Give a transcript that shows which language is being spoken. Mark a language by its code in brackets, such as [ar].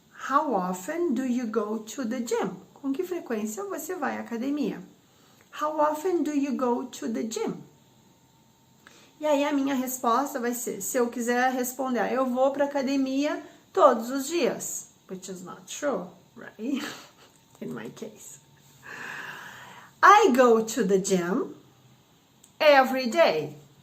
[en] How often do you go to the gym? [pt] Com que frequência você vai à academia? [en] How often do you go to the gym? [pt] E aí a minha resposta vai ser, se eu quiser responder, eu vou para academia todos os dias, [en] which is not true, right? In my case. I go to the gym every day.